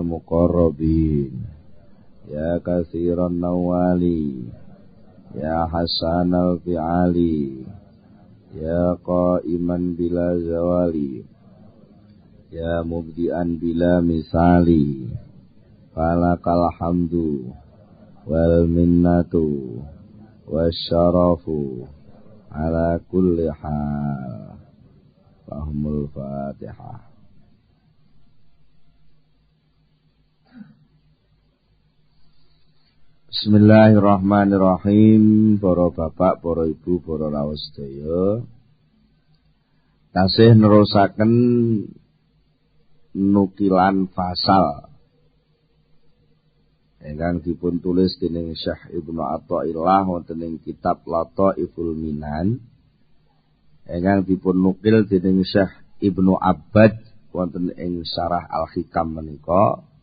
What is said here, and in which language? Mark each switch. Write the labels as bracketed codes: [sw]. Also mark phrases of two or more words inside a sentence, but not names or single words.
[ar] مقربين يا كثير النوال يا حسن الفعال يا قائما بلا زوال يا مبدعا بلا مثال فلك الحمد والمنة والشرف على كل حال. لهم الفاتحة. بسم الله الرحمن الرحيم. [jv] Para bapak, para ibu, para rawuh sedaya, tasih nerusaken nukilan fasal ingkang dipun tulis dening Syekh Ibnu Athaillah wonten ing kitab Lataiful Minan, ingkang dipun nukil dening Syekh Ibnu Abbad wonten ing Syarah Al-Hikam menika